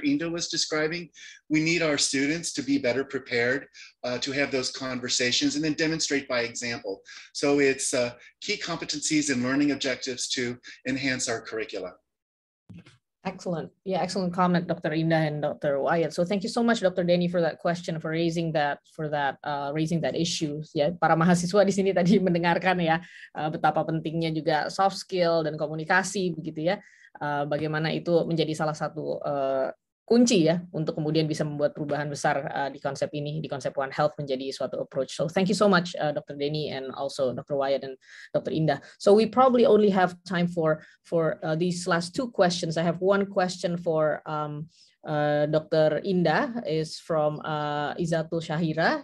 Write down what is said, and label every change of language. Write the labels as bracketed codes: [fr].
[en] Indah was describing, we need our students to be better prepared to have those conversations and then demonstrate by example. So it's key competencies and learning objectives to enhance our curricula. Excellent. Yeah, excellent comment, Dr. Indah and Dr. Wyatt. So thank you so much, Dr. Denny, for that question, for raising that issue. [id] Ya, para mahasiswa di sini tadi mendengarkan ya betapa pentingnya juga soft skill dan komunikasi begitu ya. Bagaimana itu menjadi salah satu kunci ya untuk kemudian bisa membuat perubahan besar di konsep ini, di konsep One Health menjadi suatu approach. [en] So thank you so much, Dr. Denny and also Dr. Wyatt and Dr. Indah. So we probably only have time for these last two questions. I have one question for Dr. Indah is from Izatul Shahira.